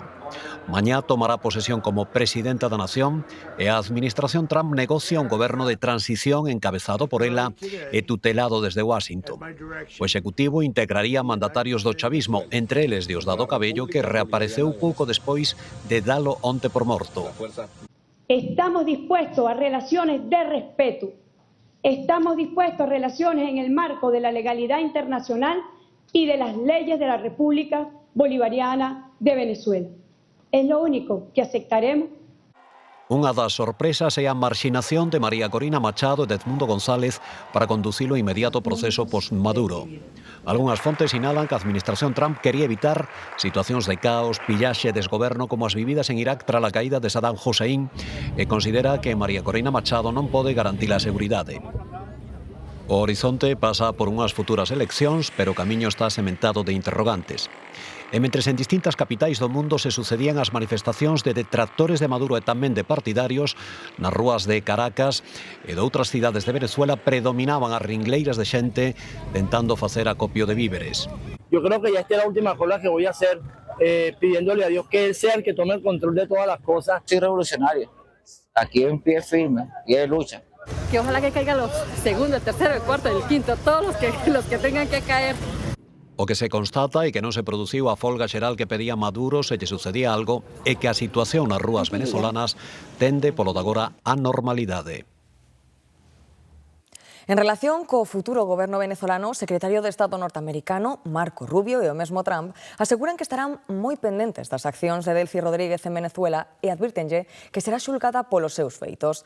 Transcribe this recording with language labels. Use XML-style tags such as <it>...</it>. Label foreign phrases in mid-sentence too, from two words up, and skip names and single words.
<gl>Mañá tomará posesión como presidenta da nación e a administración Trump negocia un goberno de transición encabezado por ela e tutelado desde Washington. O executivo integraría mandatarios do chavismo, entre eles Diosdado Cabello, que reapareceu pouco despois de dalo onte por morto.</gl> <es>Estamos dispuestos a relaciones de respeto. Estamos dispuestos a relaciones en el marco de la legalidad internacional y de las leyes de la República Bolivariana de Venezuela. Es lo único que aceptaremos.</es> <gl>Unha das sorpresas é a marxinación de María Corina Machado e de Edmundo González para conducir o inmediato proceso post-Maduro. Algunhas fontes sinalan que a administración Trump quería evitar situacións de caos, pillaxe e desgoberno como as vividas en Irak tras a caída de Saddam Hussein e considera que María Corina Machado non pode garantir a seguridade. O horizonte pasa por unhas futuras eleccións, pero o camiño está sementado de interrogantes. E mentres en distintas capitais do mundo se sucedían as manifestacións de detractores de Maduro e tamén de partidarios, nas rúas de Caracas e de outras cidades de Venezuela predominaban as ringleiras de xente tentando facer acopio de víveres.</gl> <es>Yo creo que ya esta es la última cola que voy a hacer pidiéndole a Dios que Él sea el que tome el control de todas las cosas. Soy revolucionario, aquí en pie firme y de lucha. Que ojalá que caigan los segundo, el tercero, el cuarto, el quinto, todos los que tengan que caer.</es> <gl>O que se constata e que non se produciu a folga xeral que pedía Maduro se lle sucedía algo é que a situación nas rúas venezolanas tende polo de agora a normalidade. En relación co futuro goberno venezolano, o secretario de Estado norteamericano, Marco Rubio, e o mesmo Trump, aseguran que estarán moi pendentes das accións de Delcy Rodríguez en Venezuela e advírtenlle que será xulgada polos seus feitos.</gl>